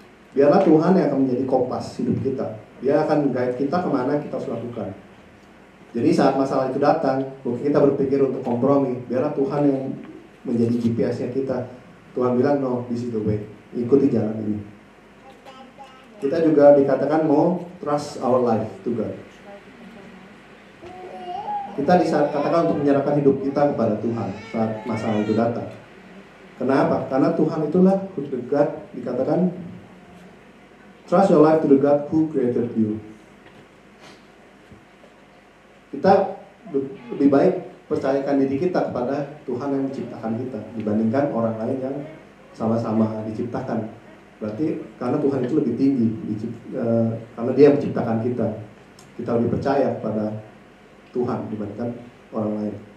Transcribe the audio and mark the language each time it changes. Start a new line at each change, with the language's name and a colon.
Indonesian: Biarlah Tuhan yang akan menjadi kompas hidup kita. Dia akan guide kita kemana kita harus lakukan. Jadi saat masalah itu datang, mungkin kita berpikir untuk kompromi. Biarlah Tuhan yang menjadi GPS-nya kita. Tuhan bilang,
English: no, this is the way.
Indonesian: Ikuti jalan ini. Kita juga dikatakan mau
English: trust our life to God.
Indonesian: Kita dikatakan untuk menyerahkan hidup kita kepada Tuhan saat masalah itu datang. Kenapa? Karena Tuhan itulah
English: who the God,
Indonesian: dikatakan
English: trust your life to the God who created you.
Indonesian: Kita lebih baik percayakan diri kita kepada Tuhan yang menciptakan kita dibandingkan orang lain yang sama-sama diciptakan. Berarti karena Tuhan itu lebih tinggi, karena Dia yang menciptakan kita. Kita lebih percaya pada Tuhan dibandingkan orang lain.